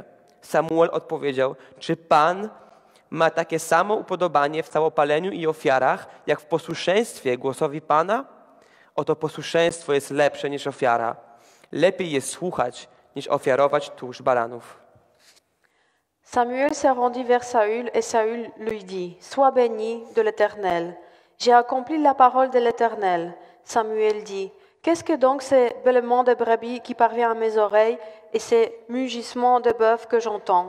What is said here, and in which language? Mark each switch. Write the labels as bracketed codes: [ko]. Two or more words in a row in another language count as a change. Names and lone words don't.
[pl] Samuel odpowiedział, czy Pan ma takie samo upodobanie w całopaleniu i ofiarach, jak w posłuszeństwie głosowi Pana? Oto posłuszeństwo jest lepsze niż ofiara. Lepiej jest słuchać, niż ofiarować tłuszcz baranów. [fr] Samuel se rendit vers Saül et Saül lui dit, « Sois béni de l'Éternel. J'ai accompli la parole de l'Éternel. » Samuel dit, « Qu'est-ce que donc ces bêlements de brebis qui parvient à mes oreilles et ces mugissements de bœuf que j'entends ?»